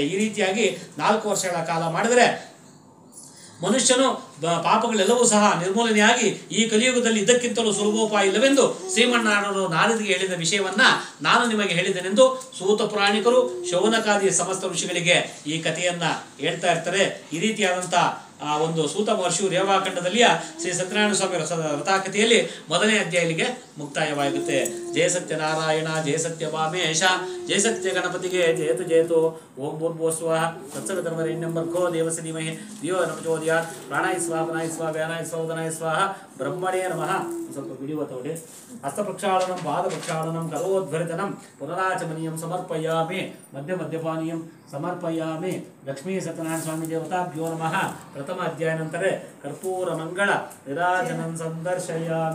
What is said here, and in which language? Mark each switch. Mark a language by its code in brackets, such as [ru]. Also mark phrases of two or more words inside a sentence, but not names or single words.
[kn] ಈ ರೀತಿಯಾಗಿ 4 ವರ್ಷಗಳ ಕಾಲ ಮಾಡಿದ್ರೆ ಮನುಷ್ಯನು ಪಾಪಗಳೆಲ್ಲವೂ ಸಹ ನಿರ್ಮೂಲನೆಯಾಗಿ ಈ ಕಲಿಯುಗದಲ್ಲಿ ಇದಕ್ಕಿಂತಲೂ ಸುಲಭೋಪಾಯ ಇಲ್ಲವೆಂದು ಶ್ರೀಮನ್ನಾರಾಯಣರು ನಾರದಿಗೆ ಹೇಳಿದ ವಿಷಯವನ್ನ ನಾನು ನಿಮಗೆ ಹೇಳಿದೆನೆಂದು ಸೂತ ಪುರಾಣಿಕರು, ಶೌನಕಾದಿ ಸಮಸ್ತ ಋಷಿಗಳಿಗೆ ಈ ಕಥೆಯನ್ನ ಹೇಳ್ತಾ ಇರ್ತಾರೆ. ಈ ರೀತಿಯಾದಂಥ ಒಂದು ಸೂತ ಮಹರ್ಷಿಯು ರೇವಾಖಂಡದಲ್ಲಿಯ ಶ್ರೀ ಸತ್ಯನಾರಾಯಣ ಸ್ವಾಮಿ ವ್ರತಾಕಥೆಯಲ್ಲಿ 1ನೇ ಅಧ್ಯಾಯ ಇಲ್ಲಿಗೆ ಮುಕ್ತಾಯವಾಗುತ್ತೆ. [sa] ಜಯ ಸತ್ಯನಾರಾಯಣ, ಜಯ ಸತ್ಯ ವಾಮೇಶ, ಜಯ ಸತ್ಯ ಗಣಪತಿಗೆ ಜಯತು ಜಯತು. ಓಂ ಭೂರ್ಭುವಸ್ವ ತತ್ಸವಿತುರ್ವರೆಣ್ಯಂ ಭರ್ಗೋ ದೇವಸ್ಯ ಧೀಮಹಿ ಧಿಯೋ ನ ಪ್ರಚೋದಯಾತ್. ಪ್ರಾಣಾಯ ಸ್ವಾಹ, ಪ್ರಾಣಾಯ ಸ್ವಾಹ, ವ್ಯಾನಾಯ ಸ್ವಾಹ, ಉದನಾಯ ಸ್ವಾಹ. ಬ್ರಹ್ಮಣೇ ನಮಃ. [kn] ಸ್ವಲ್ಪ ವಿಡಿಯೋ ತಗೊಳ್ಳಿ. [sa] ಹಸ್ತಪ್ರಕ್ಷಾಳನಂ, ಪಾದಪ್ರಕ್ಷಾಳನಂ, ಕರೋದ್ಭರಿತನಂ, ಪುನರಾಚಮನೀಯಂ ಸಮರ್ಪಯಾಮಿ. ಮಧ್ಯಪಾನೀಯಂ ಸಮರ್ಪಯಾಮಿ. ಲಕ್ಷ್ಮೀ ಸತ್ಯನಾರಾಯಣ ಸ್ವಾಮಿ ದೇವತಾಭ್ಯೋ ನಮಃ. ಪ್ರಥಮ ಅಧ್ಯಾಯ ನಂತರ ಕರ್ಪೂರ ಮಂಗಳ ವಿರಾಜನಂ ಸಂದರ್ಶಯಾಮಿ.